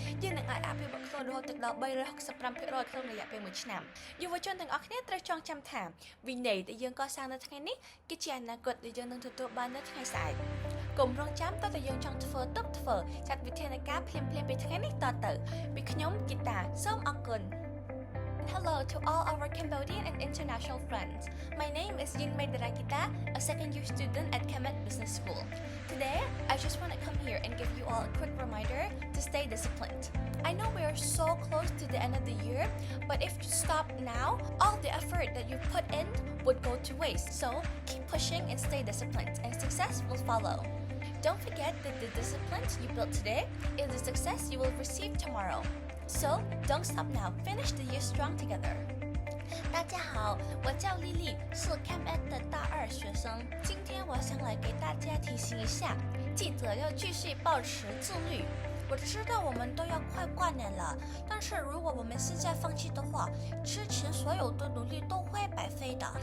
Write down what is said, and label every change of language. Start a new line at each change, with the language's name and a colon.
Khmer: យើងនឹងអាចអភិវឌ្ឍខ្លួនរហូតទៅដល់ 365% ក្នុងរយៈពេល1ឆ្នាំយុវជនទាំងអស់គ្នាត្រូវចងចាំថាវិន័យដែលយើងកសាងនៅថ្ងៃនេះគឺជាអនាគតដែលយើងនឹងទទួលបាននៅថ្ងៃស្អែកកុំរងចាំតើយើងចង់ធ្វើចាត់វិធានការភ្លាមៗពីថ្ងៃនេះតទៅពីខ្ញុំគីតាសូមអរគុណ
English: Hello to all our Cambodian and international friends. My name is Yinmei Darakita, a second-year student at Kemet Business School. Today, I just want to come here and give you all a quick reminder to stay disciplined. I know we are so close to the end of the year, but if you stop now, all the effort that you put in would go to waste. So, keep pushing and stay disciplined, and success will follow. Don't forget that the discipline you built today is the success you will receive tomorrow. So, don't stop now. Finish the year strong together.
Chinese: 大家好，我叫丽丽，是 KMS 的大2学生。今天我想来给大家提醒一下，记得要继续保持自律。我知道我们都要快过年了，但是如果我们现在放弃的话，之前所有的努力都会白费的。